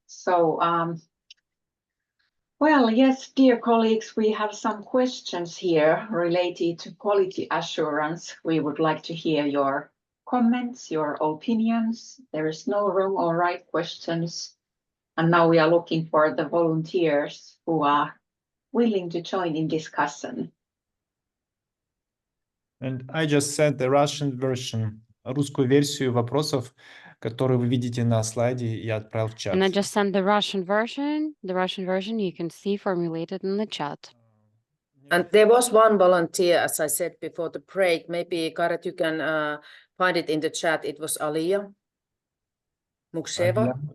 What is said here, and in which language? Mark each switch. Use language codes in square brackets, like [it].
[en] So, well, yes, dear colleagues, we have some questions here related to quality assurance. We would like to hear your comments, your opinions. There is no wrong or right questions. And now we are looking for the volunteers who are willing to join in discussion. And I just sent the Russian version, [ru] русскую версию вопросов, которые вы видите на слайде, я отправил в чат. [en] And I just sent the Russian version. The Russian version you can see formulated in the chat. And there was one volunteer, as I said before the break. Maybe, Kairat, you can find it in the chat. It was Alia Mukseva.